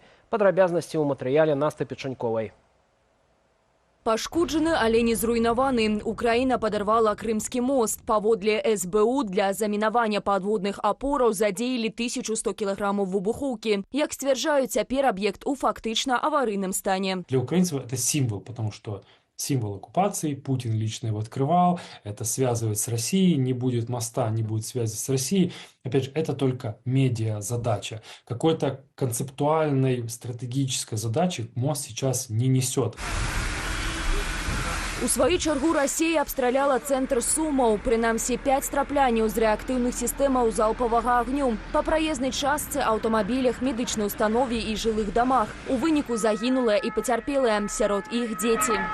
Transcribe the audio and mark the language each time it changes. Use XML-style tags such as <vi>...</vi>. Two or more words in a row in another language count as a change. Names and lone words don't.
<be>Падрабязнасці ў матэрыяле Насты Печаньковай. Пашкоджаны, але не зруйнаваны. Украіна падарвала Крымскі мост. Паводле СБУ для замінавання падводных апораў задзеялі 1100 кілаграмаў выбухоўкі. Як сцвярджаюць, цяпер аб'ект у фактычна аварыйным стане.</be> <ru>Для украинцев это символ, потому что символ оккупации, Путин лично его открывал, это связывает с Россией, не будет моста, не будет связи с Россией. Опять же, это только медиа-задача. Какой-то концептуальной, стратегической задачи мост сейчас не несет.</ru> <be>У сваю чаргу Расія абстраляла цэнтр Сумаў. Прынамсі, 5 страпляняў з рэактыўных сістэмаў залпавага агню. Па праезнай частцы, аўтамабілях, медычнай установе і жылых дамах. У выніку загінулыя і пацярпелыя, сярод іх дзеці.</be>